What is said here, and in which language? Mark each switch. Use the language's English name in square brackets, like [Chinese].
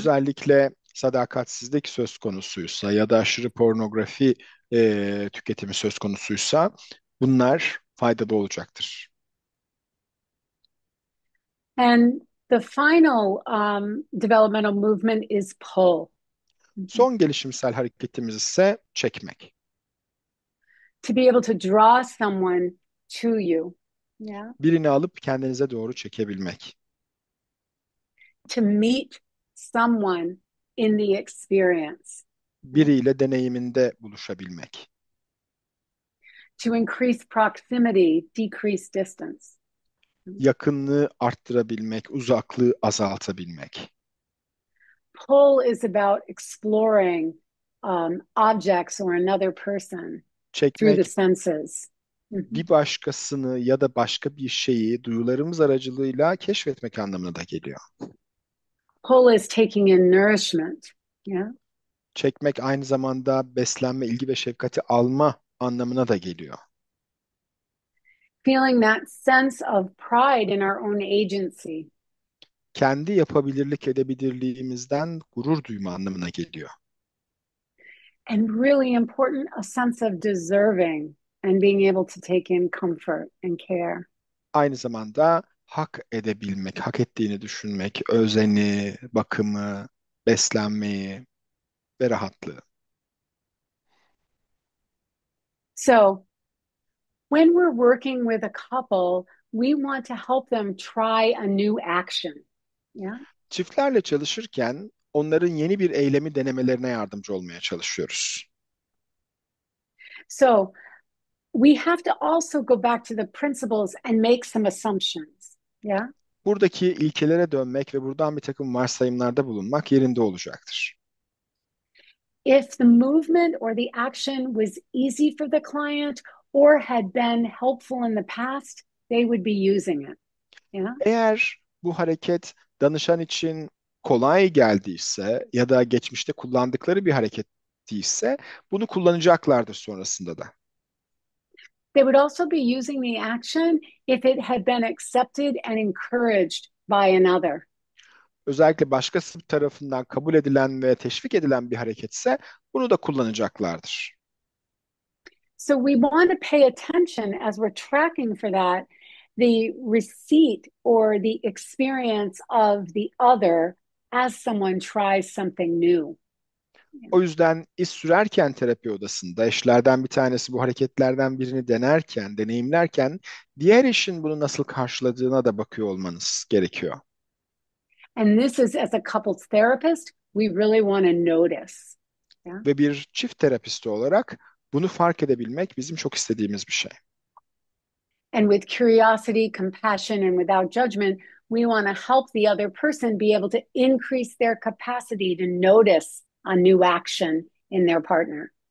[Turkish] Özellikle sadakatsizlik söz konusuysa ya da aşırı pornografi tüketimi söz konusuysa bunlar faydalı olacaktır. [English] And the final developmental movement is pull. [Turkish] Son gelişimsel hareketimiz ise çekmek. [English] To be able to draw someone to you. Yeah. [Turkish] Birini alıp kendinize doğru çekebilmek. [English] To meet someone in the experience. [Turkish] Biriyle deneyiminde buluşabilmek. [English] To increase proximity, decrease distance. [Turkish] Yakınlığı arttırabilmek, uzaklığı azaltabilmek. [English] Pull is about exploring objects or another person through the [Turkish] Çekmek [English] senses. [Turkish] bir başkasını ya da başka bir şeyi duyularımız aracılığıyla keşfetmek anlamına da geliyor. [English] Pull is taking in nourishment. Yeah. [Turkish] Çekmek aynı zamanda beslenme, ilgi ve şefkati alma anlamına da geliyor. [English] Feeling that sense of pride in our own agency. [Turkish] Kendi yapabilirlik edebilirliğimizden gurur duyma anlamına geliyor. [English] And really important, a sense of deserving and being able to take in comfort and care. [Turkish] Aynı zamanda hak edebilmek, hak ettiğini düşünmek, özeni, bakımı, beslenmeyi ve rahatlığı. [English] So, when we're working with a couple, we want to help them try a new action. Yeah. [Turkish] Çiftlerle çalışırken onların yeni bir eylemi denemelerine yardımcı olmaya çalışıyoruz. [English] So, we have to also go back to the principles and make some assumptions. Yeah. [Turkish] Buradaki ilkelere dönmek ve buradan bir takım varsayımlarda bulunmak yerinde olacaktır. [English] If the movement or the action was easy for the client or had been helpful in the past, they would be using it. Yeah. [Turkish] Eğer bu hareket danışan için kolay geldiyse ya da geçmişte kullandıkları bir hareket değilse bunu kullanacaklardır sonrasında da. [English] They would also be using the action if it had been accepted and encouraged by another. [Turkish] Özellikle başkası tarafından kabul edilen ve teşvik edilen bir hareketse bunu da kullanacaklardır. [English] So we want to pay attention as we're tracking for that, the receipt or the experience of the other as someone tries something new. [Turkish] O yüzden iz sürerken terapi odasında eşlerden bir tanesi bu hareketlerden birini denerken, deneyimlerken diğer eşin bunu nasıl karşıladığına da bakıyor olmanız gerekiyor. [English] And this is, as a couples therapist, we really want to notice. Yeah? [Turkish] Ve bir çift terapisti olarak bunu fark edebilmek bizim çok istediğimiz bir şey. [English] And with curiosity, compassion, and without judgment, we want to help the other person be able to increase their capacity to notice a new action in their partner.